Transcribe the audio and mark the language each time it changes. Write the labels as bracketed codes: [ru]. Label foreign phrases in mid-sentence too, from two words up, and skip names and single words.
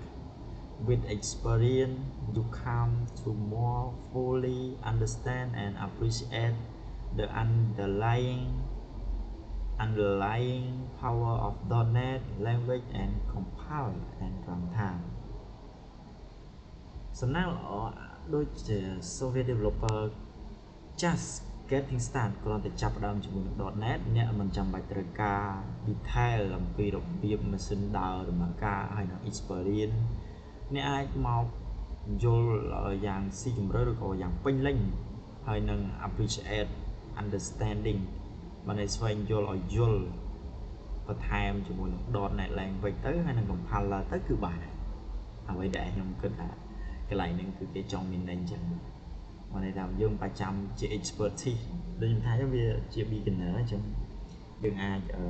[en] With experience, you come to more fully understand and appreciate the underlying power of .NET language and compile and runtime. So now, đôi software developer just getting started [km] គ្រាន់តែចាប់ផ្ដើមជាមួយនឹង .NET អ្នកមិនចាំបាច់ត្រូវការ detail អំពីរបៀប ម៉ាស៊ីនដើរដំណើរការហើយនឹង experience អ្នកអាចមកយល់យ៉ាងស៊ីជម្រៅឬក៏យ៉ាងពេញលេញហើយនឹង [en] appreciate understanding [km] បានឲ្យស្វែងយល់ឲ្យយល់បន្ថែមជាមួយនឹង .NET language ទៅហើយនឹង compiler ទៅគឺបានហើយអ្វីដែលខ្ញុំគិតថាកន្លែងហ្នឹងគឺគេចង់មានអញ្ចឹងមកន័យថាយើងប្រចាំជា expertise ដូចខ្ញុំថាវាជា beginner អញ្ចឹងយើងអាច